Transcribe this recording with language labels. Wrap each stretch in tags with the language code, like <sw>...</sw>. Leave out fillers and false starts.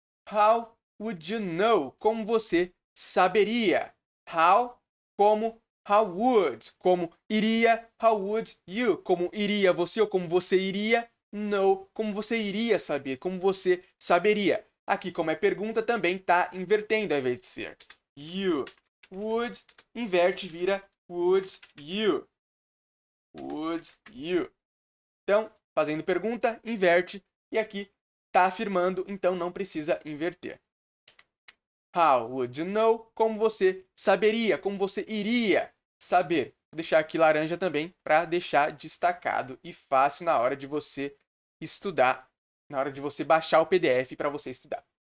<en>How would you know?</en> <pt>Como você saberia? How, como how would, como iria, how would you, como iria você ou como você iria know, como você iria saber, como você saberia. Aqui, como é pergunta, também está invertendo ao invés de ser.</pt> <en>You would,</en> <pt>inverte, vira</pt> <en>would you. Would you.</en> <pt>Então, fazendo pergunta, inverte. E aqui está afirmando, então não precisa inverter.</pt> <en>How would you know?</en> <pt>Como você saberia, como você iria saber. Vou deixar aqui laranja também para deixar destacado e fácil na hora de você estudar, na hora de você baixar o PDF para você estudar.</pt>